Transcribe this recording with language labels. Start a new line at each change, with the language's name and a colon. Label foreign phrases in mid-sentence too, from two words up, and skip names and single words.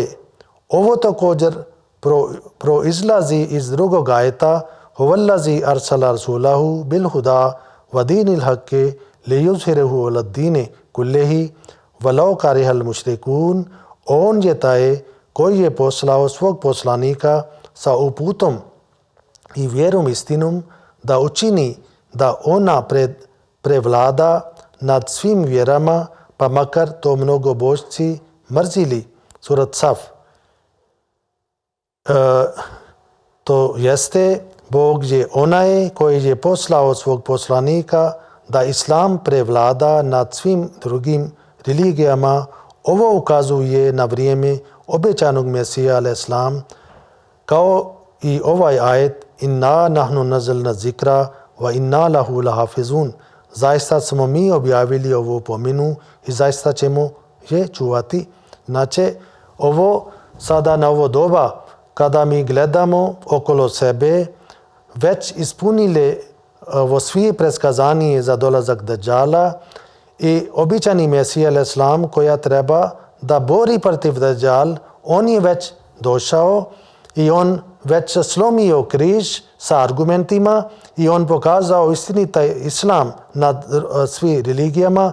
Bosnian: Ovo također proizlazi iz drugog ajeta
Arabic: هو الذي أرسل رسوله بالهدى ودين الحق ليظهره على الدين كله ولو كره المشركون.
Bosnian: On je taj koji je poslao svog poslanika sa uputom i vjerom istinom da učini da ona prevlada nad svim vjerama, pa makar to mnogobožci mrzili. Surat Saf. To jeste, Bog je onaj koji je poslao svog poslanika da Islam prevlada nad svim drugim religijama. Ovo ukazuje na vrijeme obećanog Mesija al-Islam, kao i ovaj ajet
Arabic: إنا نحن نزلنا الذكر وإنا له لحافظون.
Bosnian: Zaista smo mi objavili ovu pominu i zaista ćemo je čuvati. Znači, ovo sada na ovo doba, kada mi gledamo okolo sebe, već ispunili ovo svi preskazanje za dolazak Dajjala i običani Mesija al-Islam koja treba da bori protiv Dajjal, on je već došao i on već slomio križ sa argumentima i on pokazao istinita Islam nad svi religijama.